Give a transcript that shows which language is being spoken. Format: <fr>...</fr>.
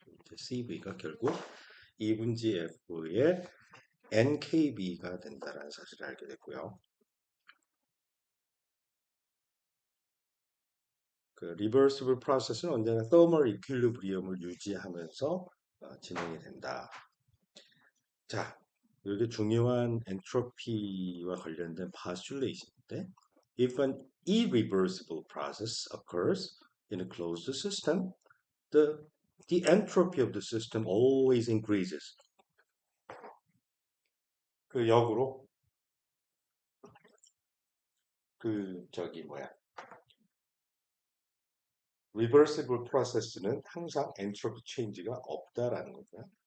<ko>이제 CV가 결국 2분지 F의 NKB가 된다는 사실을 알게 됐고요. 그 리버시블 프로세스는 언제나 thermal equilibrium을 유지하면서 진행이 된다. 자, 여기 중요한 엔트로피와 관련된 postulation인데</ko> <en>if an irreversible process occurs in a closed system, the the entropy of the system always increases.</en> <ko>그 역으로 그 저기 뭐야 reversible process는 항상 엔트로피 체인지가 없다라는 거고요.</ko>